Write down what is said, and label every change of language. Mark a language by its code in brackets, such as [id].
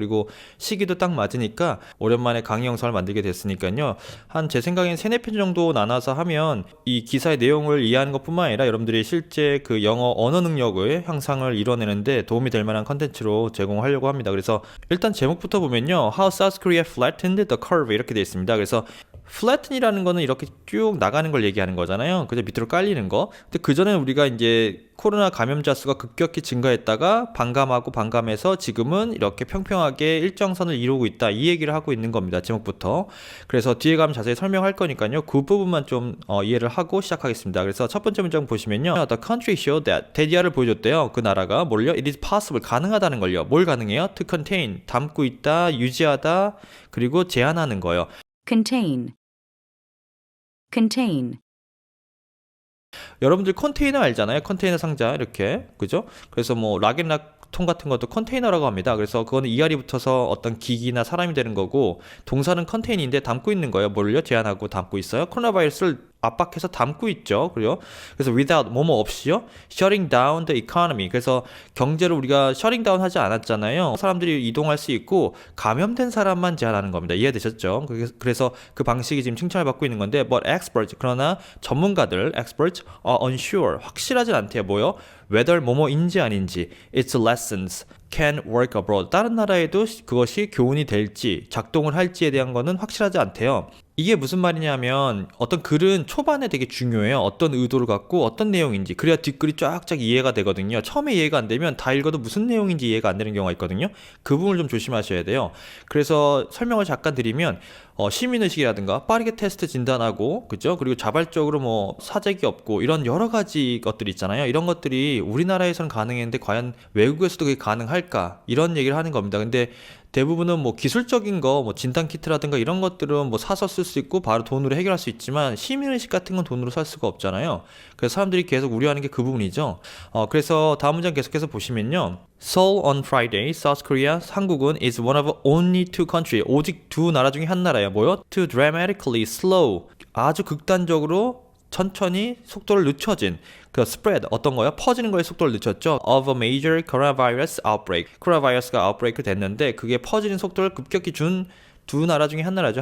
[ko] 그리고 시기도 딱 맞으니까 오랜만에 강의 영상을 만들게 됐으니까요. 한 제 생각엔 세네 편 정도 나눠서 하면 이 기사의 내용을 이해하는 것뿐만 아니라 여러분들이 실제 그 영어 언어 능력의 향상을 이뤄내는데 도움이 될 만한 컨텐츠로 제공하려고 합니다. 그래서 일단 제목부터 보면요. How South Korea flattened the curve 이렇게 되어 있습니다. 그래서 flatten이라는 거는 이렇게 쭉 나가는 걸 얘기하는 거잖아요. 그죠? 밑으로 깔리는 거. 근데 그전에 우리가 이제 코로나 감염자 수가 급격히 증가했다가 반감하고 반감해서 지금은 이렇게 평평하게 일정선을 이루고 있다. 이 얘기를 하고 있는 겁니다. 제목부터. 그래서 뒤에 가면 자세히 설명할 거니까요. 그 부분만 좀 이해를 하고 시작하겠습니다. 그래서 첫 번째 문장 보시면요. [en] The country showed that [ko] 대디아를 보여줬대요. 그 나라가 뭘요? [en] It is possible. [ko] 가능하다는 걸요. 뭘 가능해요? [en] To contain. [ko] 담고 있다, 유지하다, 그리고 제한하는 거요. [en] contain, contain, [ko] 여러분들 컨테이너 알잖아요. 컨테이너 상자 이렇게 그죠? 그래서 뭐 락앤락 통 같은 것도 컨테이너라고 합니다. 그래서 그거는 이알이 붙어서 어떤 기기나 사람이 되는 거고 동사는 컨테인인데 담고 있는 거예요. 뭘요? 제한하고 담고 있어요. 코로나 바이러스를 압박해서 담고 있죠. 그래요? 그래서 [en] without [ko] 뭐뭐 없이요. [en] shutting down the economy. [ko] 그래서 경제를 우리가 [en] shutting down [ko] 하지 않았잖아요. 사람들이 이동할 수 있고 감염된 사람만 제한하는 겁니다. 이해되셨죠? 그래서 그 방식이 지금 칭찬을 받고 있는 건데 [en] but experts [ko] 그러나 전문가들 [en] experts are unsure [ko] 확실하진 않대요. 뭐요? [en] whether [ko] 뭐뭐인지 아닌지 [en] its lessons can work abroad. [ko] 다른 나라에도 그것이 교훈이 될지 작동을 할지에 대한 거는 확실하지 않대요. 이게 무슨 말이냐면 어떤 글은 초반에 되게 중요해요. 어떤 의도를 갖고 어떤 내용인지. 그래야 뒷글이 쫙쫙 이해가 되거든요. 처음에 이해가 안 되면 다 읽어도 무슨 내용인지 이해가 안 되는 경우가 있거든요. 그 부분을 좀 조심하셔야 돼요. 그래서 설명을 잠깐 드리면 시민의식이라든가 빠르게 테스트 진단하고 그죠? 그리고 자발적으로 뭐 사재기 없고 이런 여러 가지 것들이 있잖아요. 이런 것들이 우리나라에서는 가능했는데 과연 외국에서도 그게 가능할까? 이런 얘기를 하는 겁니다. 근데 대부분은 뭐 기술적인 거, 뭐 진단 키트라든가 이런 것들은 뭐 사서 쓸 수 있고 바로 돈으로 해결할 수 있지만 시민의식 같은 건 돈으로 살 수가 없잖아요. 그래서 사람들이 계속 우려하는 게 그 부분이죠. 그래서 다음 문장 계속해서 보시면요. [en] Seoul on Friday, South Korea, [ko] 한국은 [en] is one of only two countries. [ko] 오직 두 나라 중에 한 나라예요. 뭐요? [en] To dramatically slow. [ko] 아주 극단적으로 천천히 속도를 늦춰진 그 spread 어떤 거요? 퍼지는 거에 속도를 늦췄죠. [en] Of a major coronavirus outbreak. [ko] 코로나 바이러스가 아웃브레이크 됐는데 그게 퍼지는 속도를 급격히 준 두 나라 중에 한 나라죠.